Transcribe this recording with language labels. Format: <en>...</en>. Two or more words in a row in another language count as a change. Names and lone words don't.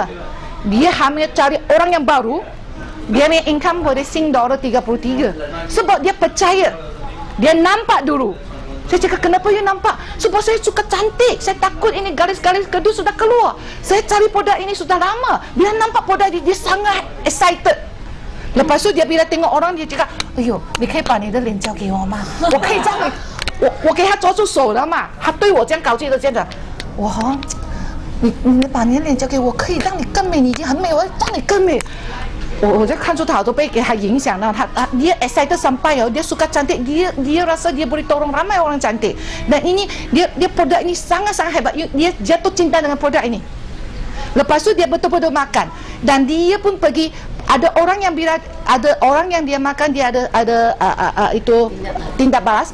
<ms>Dia hanya cari orang yang baru. Dia punya income boleh Sing dollar 33. Sebab dia percaya. Dia nampak dulu. Saya cakap, kenapa you nampak? Sebab saya suka cantik. Saya takut ini garis-garis kedua sudah keluar. Saya cari produk ini sudah lama. Bila nampak produk ini, dia sangat excited. Lepas tu dia bila tengok orang, dia cakap,</ms> <zh>"哎呦，你可以把你的脸交给我吗？我可以这样，我给他抓住手了嘛？他对我这样搞这个这样的，你把你的脸交给我，可以让你更美，你已经很美，我要让你更美。” 我就看出他都被给他影响到，</zh> <ms>dia excited sampai dia suka cantik, dia rasa dia boleh tolong ramai orang cantik. Dan ini dia produk ini sangat-sangat hebat. Dia jatuh cinta dengan produk ini. Lepas tu dia betul-betul makan, dan dia pun pergi. Ada orang yang bila ada orang yang dia makan, dia ada itu tindak balas.</ms>